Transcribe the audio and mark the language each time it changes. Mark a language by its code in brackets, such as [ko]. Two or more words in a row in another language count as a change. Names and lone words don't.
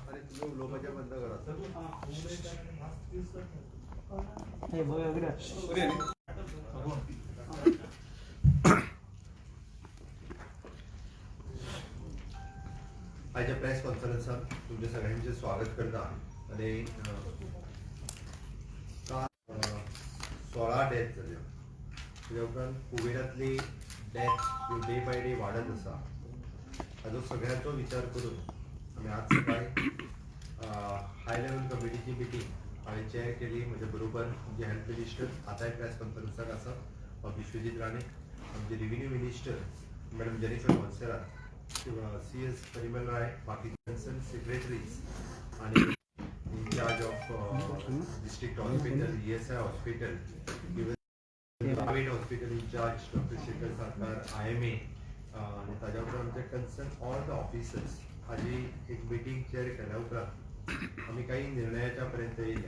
[kok] आणि तुम्ही लोकांच्या बंद करा. आजच्या प्रेस कॉन्फरन्सात तुमच्या सगळ्यांचे स्वागत करता. आणि काल 16 डेथ जाल्यो. तेच्या उपरांत कोविडांतली डेथ [en] day by day [kok] वाडत आसा. हाजो सगळ्यांचो विचार करून आमी आज सकाळी [en] high level committeeची meeting [kok] हांवें चॅर केली. म्हज्या बरोबर आमचे [en] health minister [kok] आतांय प्रेस कॉन्फरन्साक आसा, विश्वजीत राणे, आमचे [en] revenue minister [kok] मॅडम जेनिफर मोन्सेरात, CS परिमल राय, बाकी [en] concern secretaries [kok] आणि [en] in-charge of district hospital, ESI hospital, private hospital in-charge doctor [kok] शेखर सरकार, IMA आणि ताज्या उपरांत आमचे [en] concern all the officers [kok] हाजी एक मिटींग चॅर केल्या उपरांत आमी काही निर्णयाच्या पर्यंत येयल्या.